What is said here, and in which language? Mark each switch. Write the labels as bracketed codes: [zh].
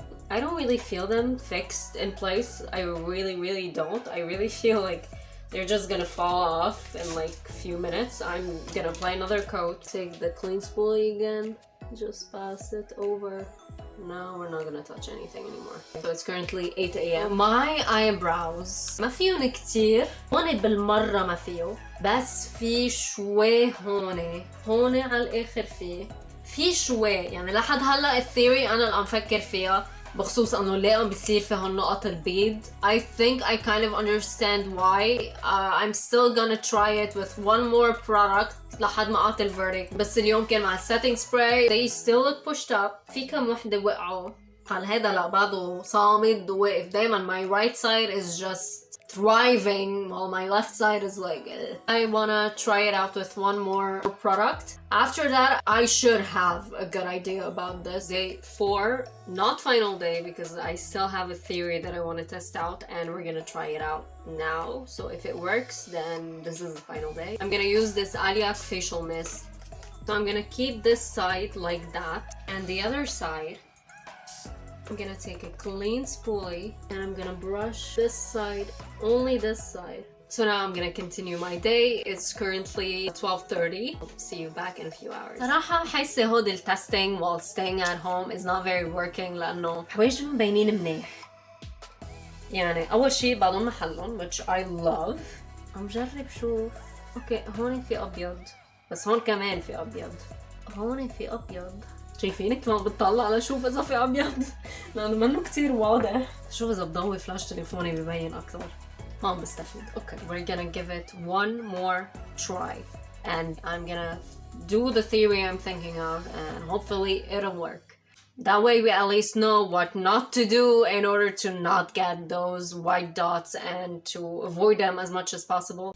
[en] I don't really feel them fixed in place. I really don't. I really feel like they're just gonna fall off in like a few minutes. I'm gonna apply another coat. Take the clean spoolie again. Just pass it over. No, we're not gonna touch anything anymore. So it's currently 8 a.m. My eyebrows [ar] ما فيهم كتير. هون بالمرة ما فيه. بس في شوي هون على الآخر في شوي. يعني لحد هلا الثيوري أنا اللي عم فكر فيها بخصوص انه ليه عم بيصير في هالنقط البيض. [en] I think I kind of understand why. I'm still gonna try it with one more product [ar] لحد ما اعطي الفيرديكت. [en] بس اليوم كان مع setting spray. They still look pushed up. [ar] في كم وحدة وقعوا. هل هيدا لا بعده صامد وواقف. دايما [en] my right side is just thriving while my left side is like I wanna try it out with one more product. After that, I should have a good idea about this. Day 4, not final day because I still have a theory that I want to test out and we're gonna try it out now. So if it works, then this is the final day. I'm gonna use this Aliak facial mist. So I'm gonna keep this side like that and the other side I'm gonna take a clean spoolie and I'm gonna brush this side, only this side. So now I'm gonna continue my day. It's currently 12:30. I'll see you back in a few hours. [ar] صراحة حاسة هود [en] testing while staying at home is not very working [ar] لأنه حواجبي مبينين منيح. يعني أول شي بعضهم محلهم [en] which I love. [ar] عم جرب شوف. اوكي هون في أبيض بس هون كمان في أبيض. هون في أبيض. شايفينك كمان بتطلع لشوف اذا في ابيض لانه منه كتير واضح. شوف اذا بضوي فلاش تليفوني ببين اكثر. ما بستفيد. [en] Okay, we're gonna give it one more try and I'm gonna do the theory I'm thinking of and hopefully it'll work. That way we at least know what not to do in order to not get those white dots and to avoid them as much as possible.